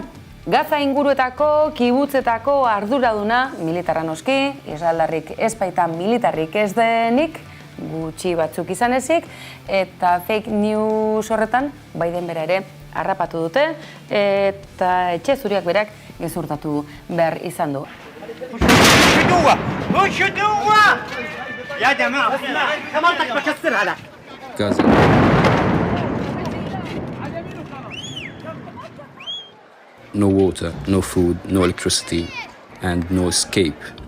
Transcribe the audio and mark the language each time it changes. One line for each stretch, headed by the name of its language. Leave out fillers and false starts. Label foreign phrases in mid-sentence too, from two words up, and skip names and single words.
Basque: Gaza inguruetako, kibutzetako arduraduna, militarra noski, israeldarrik ez baita militarrik ez denik, gutxi batzuk izan ezik, eta fake news horretan, Biden bera ere harrapatu dute, eta etxe zuriak berak gezurtatu behar izan du. Gaza.
English: No water, no food, no electricity, and no escape.